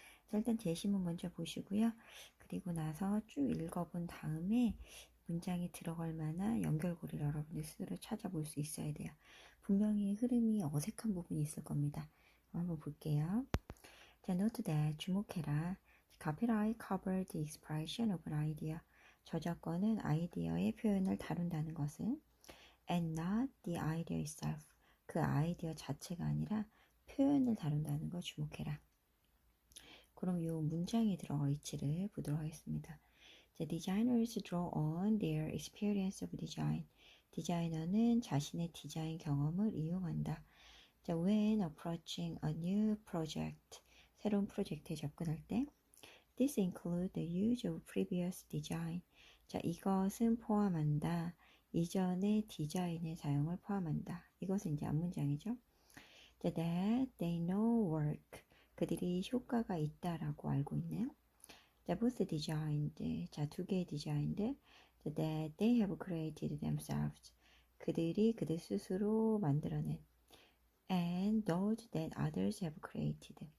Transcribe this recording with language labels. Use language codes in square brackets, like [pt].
[ko] 자, 일단 제시문 먼저 보시고요. 그리고 나서 쭉 읽어본 다음에 문장에 들어갈 만한 연결고리를 여러분들 스스로 찾아볼 수 있어야 돼요. 분명히 흐름이 어색한 부분이 있을 겁니다. 한번 볼게요. 자, [en] note that [ko] 주목해라. [en] Copyright cover the expression of an idea. [ko] 저작권은 아이디어의 표현을 다룬다는 것을 [en] and not the idea itself. [ko] 그 아이디어 자체가 아니라 표현을 다룬다는 걸 주목해라. 그럼 이 문장에 들어갈 위치를 보도록 하겠습니다. [en] The designers draw on their experience of design. [ko] 디자이너는 자신의 디자인 경험을 이용한다. [en] 자, when approaching a new project, [ko] 새로운 프로젝트에 접근할 때 [en] This includes the use of previous design. [ko] 자, 이것은 포함한다. 이전의 디자인의 사용을 포함한다. 이것은 이제 앞문장이죠. [en] 자, that they know work. [ko] 그들이 효과가 있다라고 알고 있는. 자, [en] both designed. [ko] 자, 두 개의 디자인들. [en] that they have created themselves. [ko] 그들이 그들 스스로 만들어낸. [en] and those that others have created.